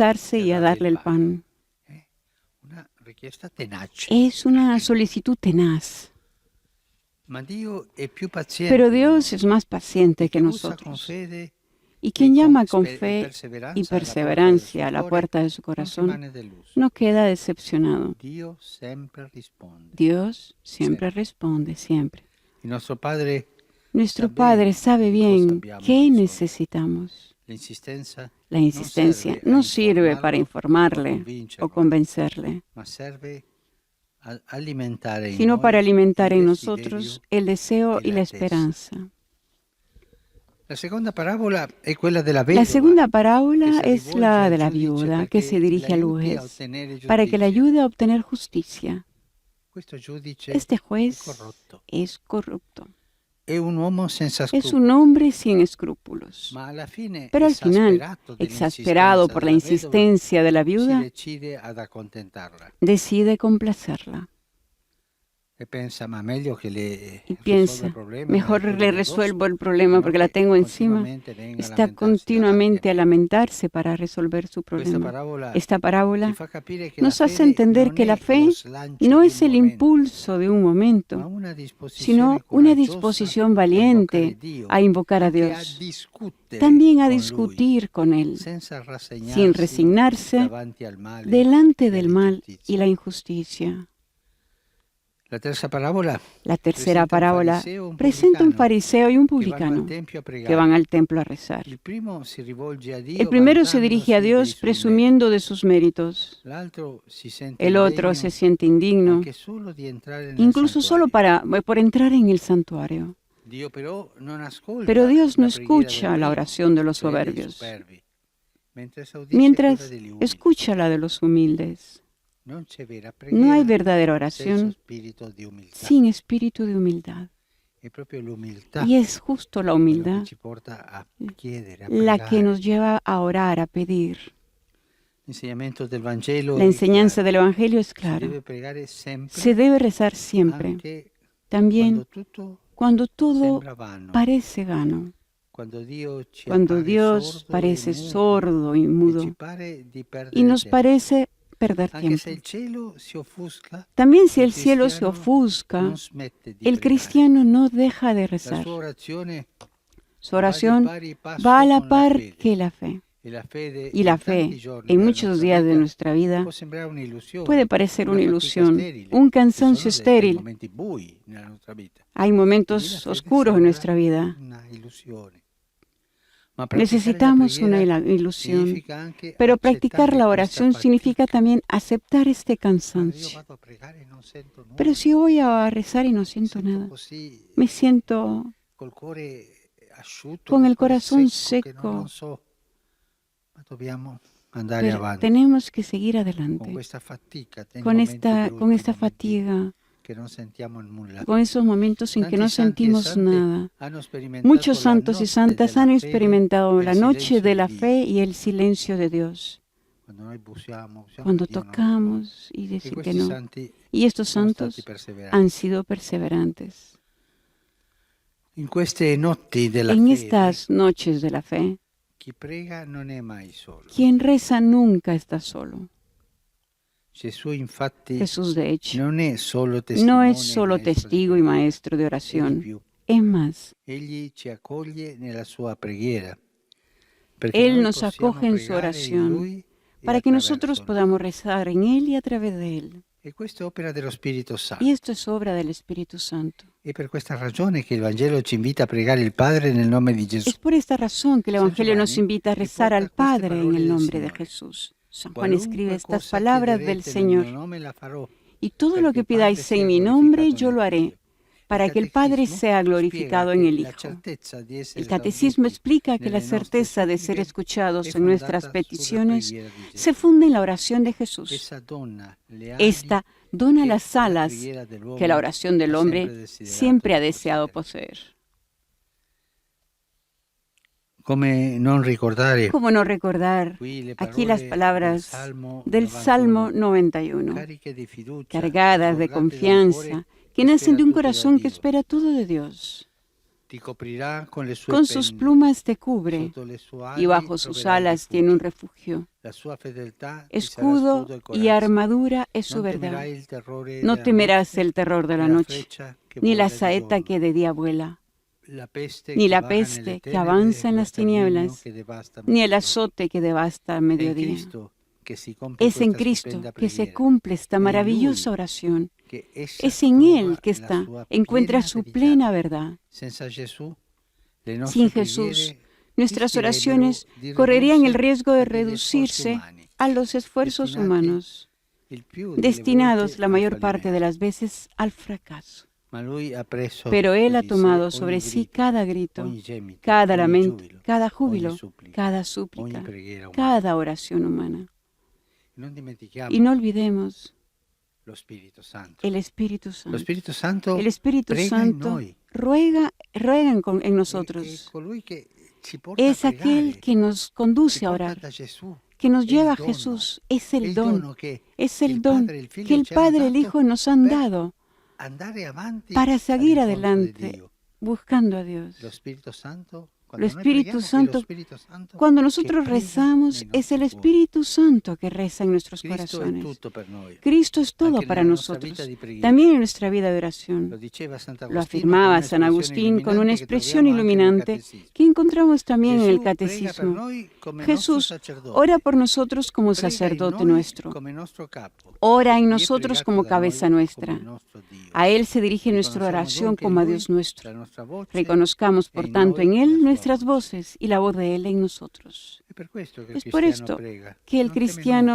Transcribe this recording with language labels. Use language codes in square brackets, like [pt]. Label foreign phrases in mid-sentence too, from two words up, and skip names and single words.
[es] alzarse [it] e [es] y a darle el pan. [it] Una richiesta tenace. [es] Es una solicitud tenaz. [it] Ma Dio è più paziente [es] Pero [it] di [es] Dios [it] noi, [es] es más paciente [it] e [es] que [it] chi usa con [es] nosotros. [it] fede [es] Y quien llama con [it] e [es] fe [it] perseveranza [es] y [it] alla [es] perseverancia a la [it] porta [es] puerta de su [it] del [es] corazón [it] non rimane deluso. [es] no queda decepcionado. [it] Dio sempre risponde. [es] Dios siempre responde, siempre. [it] Il nostro Padre [es] Nuestro sabe Padre sabe [it] di cosa [es] bien [it] abbiamo [es] qué [it] bisogno. [es] necesitamos. [it] L'insistenza [es] La insistencia no sirve para informarle o convencerle, [it] ma serve a alimentare in [es] sino [it] noi [es] para alimentar [it] il [es] en [it] desiderio. [es] nosotros el deseo y la esperanza. [it] La seconda parabola è quella della vedova. [es] La segunda parábola que se es [it] rivolge [es] la [it] al [es] de la [it] giudice [es] viuda [it] perché [es] que se dirige al [it] l'aiuti a [es] juez [it] ottenere [es] para que la [it] giustizia. [es] ayude a obtener justicia. [it] Questo giudice [es] Este [it] è [es] juez [it] corrotto. [es] es corrupto. [it] È un uomo senza [es] Es [it] scrupoli. [es] un hombre sin escrúpulos. [it] Ma alla fine, [es] Pero al final, exasperado por la insistencia de la [it] si [es] viuda, [it] decide ad accontentarla [es] decide complacerla [it] e pensa, ma meglio che le [es] y [it] risolva il [es] piensa, [it] problema [es] mejor [it] nel [es] le [it] giorno [es] resuelvo [it] agosto, [es] el problema [it] no [es] porque la [it] che [es] tengo encima. [it] continuamente venga a [es] Está [it] lamentarsi [es] continuamente [it] davanti [es] a [it] me. [es] lamentarse para resolver su [it] Questa [es] problema. [it] parabola [es] Esta [it] ci [es] parábola [it] fa capire che [es] nos [it] la [es] hace [it] fede [es] entender [it] non [es] que la [it] è [es] fe [it] lo slancio [es] no [it] di [es] es [it] un [es] el [it] momento, [es] impulso de un [it] ma [es] momento, [it] una disposizione [es] sino una [it] coraggiosa [es] disposición [it] a [es] valiente [it] invocare Dio, [es] a invocar a [it] anche a [es] Dios, [it] discutere [es] también a [it] con Lui, [es] discutir con Él, [it] senza [es] sin resignarse [it] davanti al male [es] delante [it] e [es] del mal [it] all'ingiustizia. [es] y la injusticia. [it] La terza parabola [es] La tercera [it] presenta un [es] parábola [it] fariseo e un [es] presenta un [it] pubblicano [es] fariseo y un [it] che vanno [es] publicano [it] al tempio a [es] que [it] pregare. [es] van al templo a rezar. [it] Il primo si rivolge a Dio [es] El primero se dirige a [it] vantandosi dei [es] Dios [it] suoi [es] presumiendo de sus méritos. [it] meriti. L'altro si sente [es] El otro [it] indegno [es] se siente indigno, [it] anche solo di entrare nel [es] incluso solo [it] santuario. [es] por entrar en el santuario. [it] Dio però non ascolta [es] Pero Dios no [it] la preghiera [es] escucha [it] del [es] la [it] primo, [es] oración de los [it] cioè dei [es] soberbios, [it] superbi, mentre esaudisce [es] mientras [it] quella degli umili. [es] escucha la de los humildes. [it] Non c'è vera [es] No hay [it] preghiera [es] verdadera [it] senza [es] oración [it] spirito di umiltà. [es] sin espíritu de humildad. [it] È proprio l'umiltà [es] Y es justo la [it] quello che [es] humildad [it] ci porta a chiedere, a [es] la que [it] pregare. [es] nos lleva a orar, a pedir. [it] L'insegnamento del Vangelo [es] La [it] è [es] enseñanza [it] chiaro. [es] del Evangelio es [it] Si [es] clara. [it] deve pregare sempre, [es] Se debe rezar siempre, [it] anche [es] también [it] quando tutto [es] cuando todo [it] sembra vano, [es] parece vano, [it] quando Dio ci [es] cuando [it] appare [es] Dios [it] sordo e [es] parece [it] muto, [es] sordo y [it] e ci [es] mudo [it] pare di [es] y [it] perdere [es] nos [it] tempo. [es] parece perder [it] Anche se [es] tiempo. [it] il cielo si offusca, [es] También si [it] il [es] el cielo se [it] cristiano [es] ofusca, [it] non smette di [es] el [it] pregare. [es] cristiano no deja de [it] La [es] rezar. [it] sua orazione [es] Su oración [it] va di pari passo [es] va a la [it] con [es] par [it] fede. [es] que la fe. [it] E la fede [es] Y la [it] in tanti [es] fe, [it] giorni [es] en [it] della [es] muchos [it] nostra [es] días de [it] vita, [es] nuestra vida, [it] può sembrare un'illusione, [es] puede parecer una [it] fatica [es] ilusión, [it] sterile. [es] un [it] Ci [es] cansancio [it] sono dei [es] estéril. [it] momenti bui nella nostra vita. [es] Hay [it] Quindi la [es] momentos [it] fede [es] oscuros en [it] sembra [es] nuestra vida. [it] una illusione. Ma praticare la [es] Necesitamos una [it] preghiera [es] ilusión, [it] significa anche [es] pero [it] accettare [es] practicar la [it] questa [es] oración significa [it] fatica. [es] también aceptar este [it] Guarda, io [es] cansancio. [it] vado a pregare e non sento nulla. [es] Pero si voy a rezar y no siento [it] Sento [es] nada, [it] così, [es] me siento [it] col cuore asciutto, [es] con [it] col [es] el [it] cuore [es] corazón [it] secco, che [es] seco. [it] non so. Ma dobbiamo andare [es] Pero [it] avanti. [es] tenemos que seguir [it] Con [es] adelante, [it] questa fatica, nei [es] con [it] momenti [es] esta [it] brutti, momenti [es] fatiga, [it] che non sentiamo nulla. [es] con esos momentos en que [it] Tanti [es] no [it] santi e [es] sentimos [it] sante [es] nada. [it] hanno sperimentato [es] Muchos [it] la [es] santos y [it] notte [es] santas [it] della [es] han [it] fede [es] experimentado [it] e [es] la [it] il [es] noche [it] silenzio [es] de [it] di [es] la [it] Dio. [es] fe y el silencio de Dios. [it] Quando noi bussiamo, [es] Cuando [it] Dio non [es] tocamos y [it] risponde. E [es] decir que [it] questi [es] no. [it] santi [es] Y estos [it] sono stati [es] santos [it] perseveranti. [es] han sido perseverantes. [it] In queste notti della [es] En [it] fede, [es] estas noches de la fe, [it] chi prega non è mai solo. [es] quien reza nunca está solo. [it] Gesù infatti [es] Jesús, de hecho, [it] non è solo [es] no [it] testimone [es] es solo [it] e maestro di [es] testigo y [it] preghiera, [es] maestro de [it] è di [es] oración. [it] più. [es] Es más, [it] Egli ci accoglie nella sua preghiera, perché [es] Él [it] noi [es] nos [it] possiamo [es] acoge en su [it] pregare in [es] oración [it] Lui e [es] para que [it] attraverso [es] nosotros [it] Lui. [es] podamos rezar en Él y a través de Él. [it] E questa è opera dello Spirito Santo. [es] Y esto es obra del Espíritu Santo. [it] È per questa ragione che il Vangelo ci invita a pregare il Padre nel nome di Gesù. [es] Es por esta razón que el [it] San [es] Evangelio nos [it] Giovanni [es] invita a rezar [it] riporta [es] al [it] queste [es] Padre en [it] parole [es] el [it] del [es] nombre de [it] Signore. [es] Jesús. San Juan [it] Qualunque [es] escribe estas [it] cosa [es] palabras del [it] chiederete nel mio [es] Señor. [it] nome la farò, [es] Y todo lo [it] perché [es] que [it] il Padre [es] pidáis [it] sia [es] en mi nombre, [it] glorificato [es] yo [it] nel [es] lo haré, [it] Figlio. [es] para [it] Il [es] que el Padre [it] Catechismo [es] sea glorificado en [it] spiega [es] el [it] che la [es] Hijo. [it] certezza di essere [es] El Catecismo [it] esauditi [es] explica que la [it] nelle nostre [es] certeza de ser [it] suppliche [es] escuchados [it] è [es] en nuestras [it] fondata sulla [es] peticiones [it] preghiera di Gesù. [es] se funde en la oración de Jesús. [it] Essa donna le ali [es] Esta dona [it] che [es] las [it] la [es] alas [it] preghiera dell'uomo [es] que la oración del [it] ha [es] hombre [it] sempre desiderato [es] siempre ha [it] di [es] deseado [it] possedere. [es] poseer. [it] Come non ricordare [es] ¿Cómo no recordar [it] qui le [es] aquí las [it] parole [es] palabras [it] del [es] del Salmo 91, [it] cariche di fiducia, [es] cargadas de [it] sbordate da un [es] confianza, [it] cuore [es] que [it] che [es] nacen de un [it] spera tutto da [es] corazón que [it] Dio. [es] espera todo de Dios? [it] Ti coprirà con le sue [es] Con sus [it] penne, [es] plumas te cubre [it] sotto le sue [es] y [it] ali [es] bajo sus [it] troverai [es] alas [it] rifugio. [es] tiene un refugio. [it] La sua fedeltà ti sarà [es] Escudo [it] scudo e [es] y [it] corazza. [es] armadura es su [it] Non [es] verdad. [it] temerai il terrore [es] No [it] della [es] temerás [it] notte, [es] el terror de la [it] né la [es] noche, [it] freccia che [es] ni la [it] vola di [es] saeta [it] giorno, [es] que de día vuela, [it] la peste [es] ni [it] che [es] la [it] vaga nelle [es] peste que [it] tenebre, [es] avanza en [it] lo [es] las [it] sterminio [es] tinieblas, [it] che devasta a [es] ni el [it] mezzogiorno. [es] azote que devasta al [it] È in [es] mediodía. [it] Cristo che si compie [es] Es en [it] questa [es] Cristo [it] stupenda [es] que se [it] preghiera, [es] cumple esta en maravillosa [it] Lui [es] oración. [it] che essa [es] Es en [it] trova [es] Él que [it] la [es] está, [it] sua [es] encuentra [it] piena [es] su [it] verità. [es] plena verdad. [it] Senza Gesù, le nostre [es] Sin Jesús, [it] preghiere [es] nuestras [it] rischierebbero [es] oraciones [it] di [es] correrían el [it] ridursi [es] riesgo de [it] a degli sforzi [es] reducirse [it] umani, [es] a los esfuerzos [it] destinati [es] humanos, [it] il più delle [es] destinados [it] volte [es] la [it] al [es] mayor parte [it] fallimento. [es] de las veces al fracaso. [it] Ma Lui ha preso [es] Pero Él ha [it] su di sé [es] tomado [it] ogni [es] sobre sí [it] grido, [es] cada grito, [it] ogni gemito, [es] cada [it] ogni [es] lamento, [it] giubilo, [es] cada júbilo, [it] ogni supplica, [es] cada [it] ogni [es] súplica, [it] preghiera umana. [es] cada oración humana. [it] Non dimentichiamo [es] Y no olvidemos [it] lo Spirito Santo. [es] el Espíritu [it] Lo [es] Santo. [it] Spirito Santo [es] El Espíritu [it] prega in [es] Santo [it] noi. [es] ruega en [it] È [es] nosotros. [it] colui che ci porta [es] Es [it] a [es] aquel [it] pregare, [es] que nos [it] ci [es] conduce a [it] porta [es] orar, [it] da Gesù. [es] que nos [it] È [es] lleva a [it] il dono. [es] Jesús. Es [it] È [es] el [it] il [es] don, [it] dono che [es] es [it] il [es] el don [it] Padre e il Figlio [es] que el [it] ci hanno [es] Padre y el [it] dato [es] Hijo nos han [it] per [es] dado [it] andare avanti [es] para seguir [it] all'incontro di [es] adelante [it] Dio. [es] buscando a Dios. [it] Lo Spirito Santo, [es] Lo [it] quando noi [es] Espíritu [it] preghiamo, è [es] Santo, [it] lo Spirito Santo [es] Cuando [it] che [es] nosotros [it] prega [es] rezamos, [it] nei [es] es el [it] nostri cuori. [es] Espíritu Santo que reza en nuestros [it] Cristo è [es] corazones. [it] tutto per noi. [es] Cristo es todo [it] Anche [es] para [it] nella nostra [es] nosotros, [it] vita di preghiera. [es] también en nuestra vida de [it] Lo [es] oración. [it] diceva Sant'Agostino [es] Lo [it] con [es] afirmaba [it] una [es] San Agustín con una expresión [it] expressione [es] iluminante [it] illuminante [es] que encontramos también en el [it] Gesù prega per [es] Catecismo. [it] noi come [es] Jesús [it] nostro sacerdote. [es] ora por nosotros como [it] Prega in [es] sacerdote [it] noi [es] nuestro. [it] come nostro capo. [es] Ora en [it] Y è [es] nosotros [it] pregato [es] como [it] da [es] cabeza [it] noi [es] nuestra. [it] come nostro Dio. [es] A Él se dirige nuestra [it] Riconosciamo [es] oración [it] dunque [es] como a [it] in lui [es] Dios nuestro. [it] la nostra voce [es] Reconozcamos, [it] e [es] por [it] in [es] tanto, [it] noi [es] en [it] la [es] Él [it] sua [es] nuestras [it] voce. [es] voces y la voz de Él en nosotros. [it] È per questo che il [es] Es por [it] cristiano [es] esto [it] prega. [es] que el [it] Non teme [es] cristiano